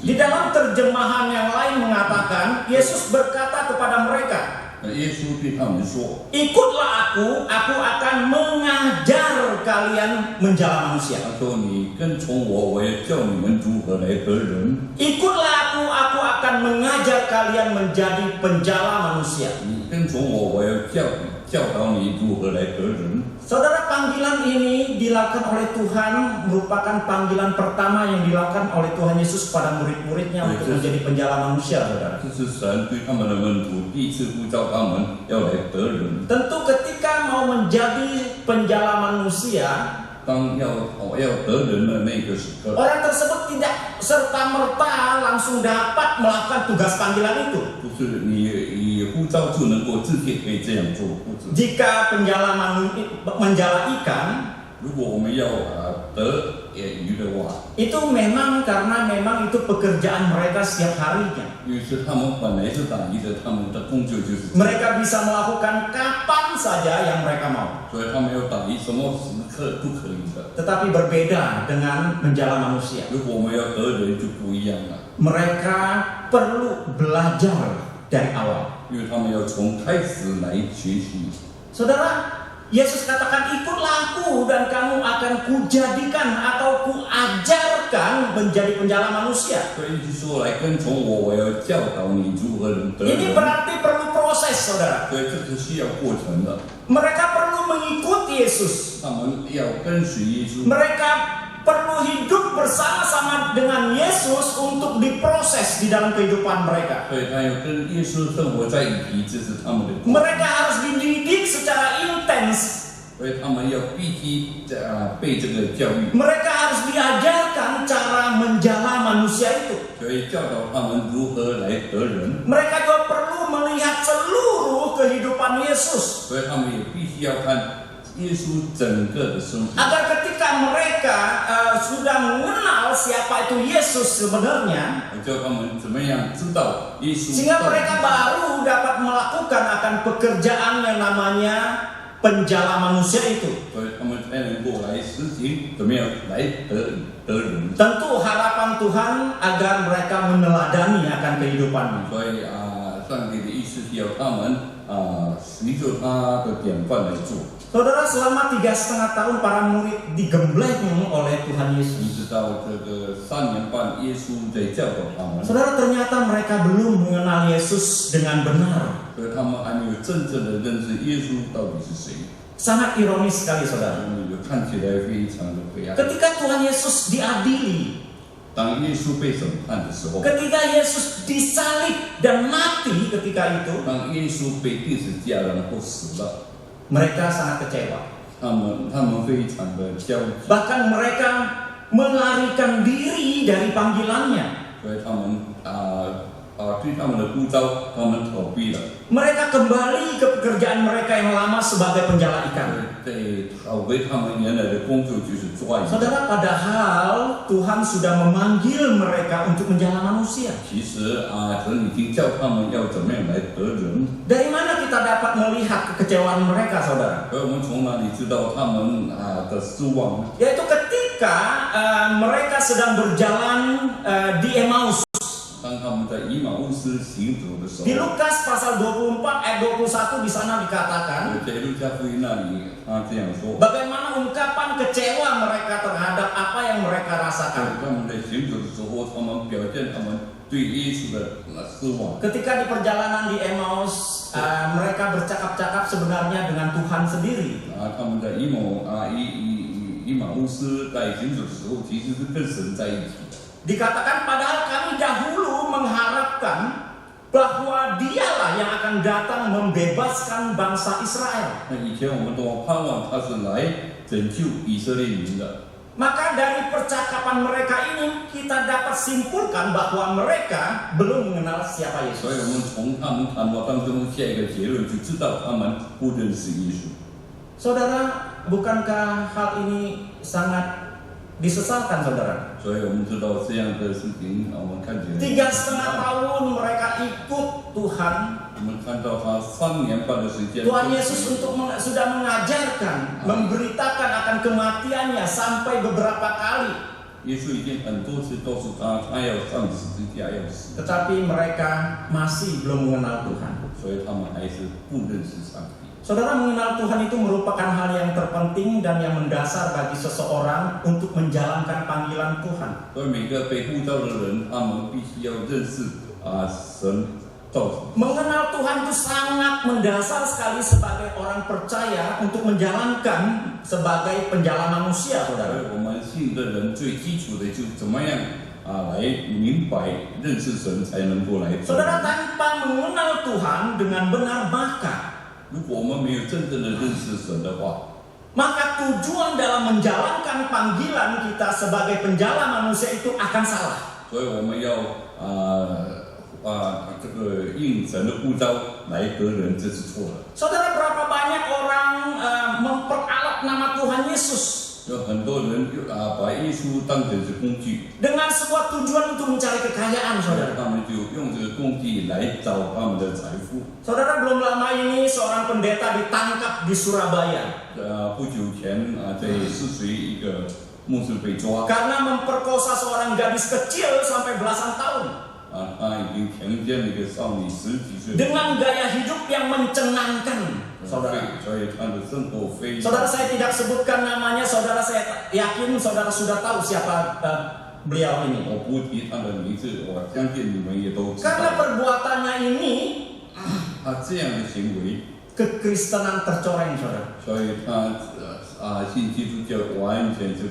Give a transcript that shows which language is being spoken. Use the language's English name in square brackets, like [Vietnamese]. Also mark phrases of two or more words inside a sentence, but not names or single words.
[Indonesian] Di [Chinese] 节。 [Indonesian] dalam terjemahan yang lain mengatakan, Yesus berkata kepada mereka, [Chinese] 耶稣对他们说 [Indonesian] "Ikutlah aku akan mengajar kalian menjala manusia." [Chinese] 他说你跟从我，我要叫你们如何来得人。 [Indonesian] "Ikutlah aku akan mengajar kalian menjadi penjala manusia." [Chinese] 你跟从我，我要教导你如何来得人。 [Indonesian] Saudara, panggilan ini dilakukan oleh Tuhan, merupakan panggilan pertama yang dilakukan oleh Tuhan Yesus kepada murid-muridnya untuk menjadi penjala manusia, saudara. [Chinese] 这是神对他们的门徒第一次呼召他们要来得人。 [Indonesian] Tentu ketika mau menjadi penjala manusia, [Chinese] 当要得人的那个时刻， [Indonesian] orang tersebut tidak serta-merta langsung dapat melakukan tugas panggilan itu. [Chinese] 不是你呼召就能够直接可以这样做，不是。 [Indonesian] Jika menjala ikan, [Chinese] 如果我们要得鱼的话， [Indonesian] itu memang karena memang itu pekerjaan mereka setiap harinya. [Chinese] 因为是他们本来是打鱼的，他们的工作就是这样， [Indonesian] Mereka bisa melakukan kapan saja yang mereka mau. [Chinese] 所以他们要打鱼，什么时刻都可以的。 [Indonesian] Tetapi berbeda dengan menjala manusia. [Chinese] 如果我们要得人就不一样了， [Indonesian] Mereka perlu belajar dari awal. [Chinese] 因为他们要从开始来学习。 [Indonesian] Saudara, Yesus katakan, "Ikutlah aku dan kamu akan kujadikan atau kuajarkan menjadi penjala manusia." [Chinese] 所以就说来跟从我，我要教导你如何能得 [Indonesian] Ini [Chinese] 人。 [Indonesian] berarti perlu proses, saudara. [Chinese] 所以这是需要过程的， [Indonesian] Mereka perlu mengikuti Yesus. [Chinese] 他们要跟随耶稣， [Indonesian] Mereka perlu hidup bersama-sama dengan Yesus untuk diproses di dalam kehidupan mereka. [Chinese] 所以他要跟耶稣生活在一起，这是他们的过程。 [Indonesian] Mereka harus dididik secara intens. [Chinese] 所以他们要必须被这个教育， [Indonesian] Mereka harus diajarkan cara menjala manusia itu. [Chinese] 所以教导他们如何来得人。 [Indonesian] Mereka juga perlu melihat seluruh kehidupan Yesus. [Chinese] 所以他们也必须要看耶稣整个的生活， [Indonesian] Agar ketika mereka sudah mengenal siapa itu Yesus sebenarnya, [Chinese] 教他们怎么样知道耶稣， [Indonesian] sehingga mereka baru dapat melakukan akan pekerjaan yang namanya penjala manusia itu. [Chinese] 所以他们才能够来实行怎么样来得人。 [Indonesian] Tentu harapan Tuhan agar mereka meneladani akan kehidupannya. [Chinese] 所以上帝的意思是要他们随着他的典范来做。 [Indonesian] Saudara, selama 3,5 tahun para murid digembleng oleh Tuhan [Chinese] 你 [Indonesian] Yesus. [Chinese] 知道这个3年半，耶稣在教导他们， [Indonesian] Saudara, ternyata mereka belum mengenal Yesus dengan benar. [Chinese] 所以他们还没有真正的认识耶稣到底是谁。 [Indonesian] Sangat ironis sekali, saudara. [Chinese] 看起来非常的灰暗。 [Indonesian] Ketika Tuhan Yesus diadili, [Chinese] 当耶稣被审判的时候， [Indonesian] ketika Yesus disalib dan mati ketika itu, [Chinese] 当耶稣被钉十字架然后死了， [Indonesian] mereka sangat kecewa. [Chinese] 他们非常的焦急， [Indonesian] Bahkan mereka melarikan diri dari panggilannya. [Chinese] 所以他们对他们的呼召，他们逃避了。 [Indonesian] Mereka kembali ke pekerjaan mereka yang lama sebagai penjala ikan. [Chinese] 对，逃回他们原来的工作就是抓鱼。 [Indonesian] Saudara, padahal Tuhan sudah memanggil mereka untuk menjala manusia. [Chinese] 其实神已经叫他们要怎么样来得人。 [Indonesian] Dari mana kita dapat melihat kekecewaan mereka, saudara? [Chinese] 而我们从哪里知道他们的失望呢？ [Indonesian] Yaitu ketika mereka sedang berjalan di Emmaus. [Chinese] 当他们在以马忤斯行走的时 [Indonesian] Di [Chinese] 候， [Indonesian] Lukas pasal 24 ayat 21 di sana dikatakan [Chinese] 在路加福音那里，他这样说： [Indonesian] bagaimana ungkapan kecewa mereka terhadap apa yang mereka [Chinese] 他 [Indonesian] rasakan. [Chinese] 们在行走的时候，他们表现他们对耶稣的失望。 [Indonesian] Ketika di perjalanan di Emmaus, mereka bercakap-cakap sebenarnya dengan Tuhan sendiri. [Chinese] 他们在以马忤斯在行走的时候，其实是跟神在一起的。 [Indonesian] Dikatakan padahal kami dahulu mengharapkan bahwa dialah yang akan datang membebaskan bangsa Israel. [Chinese] 那以前我们都盼望他是来拯救以色列民的。 [Indonesian] Maka dari percakapan mereka ini kita dapat simpulkan bahwa mereka belum mengenal siapa [Chinese] 所以我 [Indonesian] Yesus. [Chinese] 们从他们谈话当中下一个结论，就知道他们不认识耶稣。 [Indonesian] Saudara, bukankah hal ini sangat disesalkan, saudara? [Chinese] 所以我们知道这样的事情，我们看起来 [Indonesian] 3,5 tahun mereka ikut Tuhan. [Chinese] 我们看到他3年半的时间， [Indonesian] Tuhan Yesus sudah mengajarkan, memberitakan akan kematiannya sampai beberapa kali. [Chinese] 耶稣已经很多次告诉他，他要上十字架，要死， [Indonesian] Tetapi mereka masih belum mengenal Tuhan. [Chinese] 所以他们还是不认识上帝。 [Indonesian] Saudara, mengenal Tuhan itu merupakan hal yang terpenting dan yang mendasar bagi seseorang untuk menjalankan panggilan Tuhan. [Chinese] 所以每个被呼召的人，他们必须要认识神造。 [Indonesian] Mengenal Tuhan itu sangat mendasar sekali sebagai orang percaya untuk menjalankan sebagai penjala manusia, [Chinese] 所 [Indonesian] saudara. [Chinese] 以我们信的人最基础的就是怎么样来明白认识神，才能够来做。 [Indonesian] Saudara, tanpa mengenal Tuhan dengan benar, [Chinese] 如果我们没有真正的认识神的话， [Indonesian] maka tujuan dalam menjalankan panggilan kita sebagai penjala manusia itu akan salah. [Chinese] 所以我们要这个应神的呼召来得人，这是错的。 [Indonesian] Saudara, berapa banyak orang memperalat nama Tuhan Yesus [Chinese] 有很多人把耶稣当成是工具， [Indonesian] dengan sebuah tujuan untuk mencari kekayaan, saudara. [Chinese] 他们就用这个工具来找他们的财富。 [Indonesian] Saudara, belum lama ini seorang pendeta ditangkap di Surabaya [Chinese] 不久前在泗水一个牧师被抓， [Indonesian] karena memperkosa seorang gadis kecil sampai belasan tahun [Chinese] 他已经强奸了一个少女10几岁， [Indonesian] dengan gaya hidup yang mencengangkan, saudara. [Chinese] 所以他的生活非常。 [Indonesian] Saudara, saya tidak sebutkan namanya, saudara, saya yakin saudara sudah tahu siapa beliau ini. [Chinese] 我不提他的名字，我相信你们也都知 [Indonesian] Karena [Chinese] 道。 [Indonesian] perbuatannya ini [Chinese] 他这样的行为， [Indonesian] kekristenan tercoreng, saudara. [Chinese] 所以他信基督教完全是